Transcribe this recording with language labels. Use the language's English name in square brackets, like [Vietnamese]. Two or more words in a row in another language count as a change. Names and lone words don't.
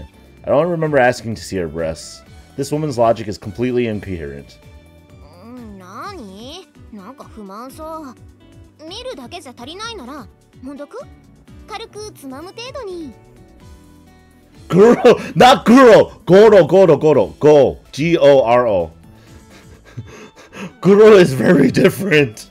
[English] I don't remember asking to see her breasts. This woman's logic is completely incoherent. Goro, not Goro. Goro. Go. G-O-R-O. Goro is very different.